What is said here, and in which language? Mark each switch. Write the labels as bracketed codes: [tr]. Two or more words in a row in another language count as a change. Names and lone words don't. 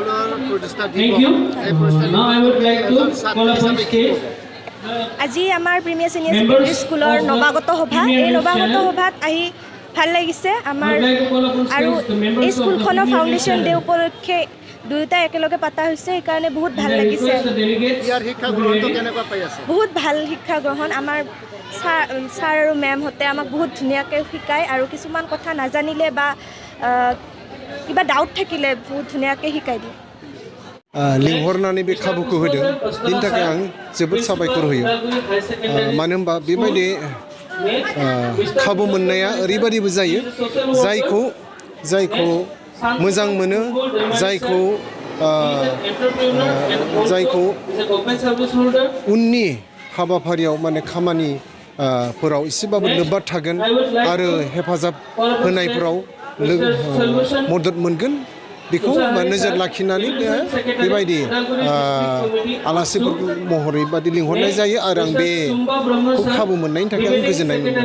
[en] Thank you. Now I would like to call upon stage. [as] আজি আমাৰ প্ৰিমিয়াৰ সিনিয়ৰ সেকেন্ডাৰী স্কুলৰ নৱাগত সভা এই নৱাগত সভাত আহি ভাল লাগিছে আমাৰ আৰু এই স্কুলখনৰ [en] foundation day [as] উপলক্ষে দুয়োটা একেলগে পাতা হৈছে এই কাৰণে বহুত ভাল লাগিছে ইয়াৰ শিক্ষা গ্ৰহণটো কেনেকুৱা পাই আছে বহুত ভাল শিক্ষা গ্ৰহণ আমাৰ ছাৰ আৰু মেম হতে আমাক বহুত ধুনীয়াকৈ শিকায় আৰু কিছুমান কথা নাজানিলে বা কিবা ডাউট থাকিলে বহুত ধুনীয়াকৈ শিকাই দিয়ে [brx] लिंहरनानै बे खाबुखौ होदों बिनि थाखाय आं जोबोद साबायखर होयो मानो होनबा बेबायदि खाबु मोननाया ओरैबायदिबो जायो जायखौ मोजां मोनो जायखौ उननि हाबाफारियाव माने खामानि फोराव एसेबाबो लोब्बा थागोन आरो हेफाजाब होनायफोराव मदद मोनगोन बेखौ नोजोर लाखिनानै बेबायदि आलासिफोर महरै बादि लिंहरनाय जायो आरो आं बे खाबु मोननायनि थाखाय आं गोजोननाय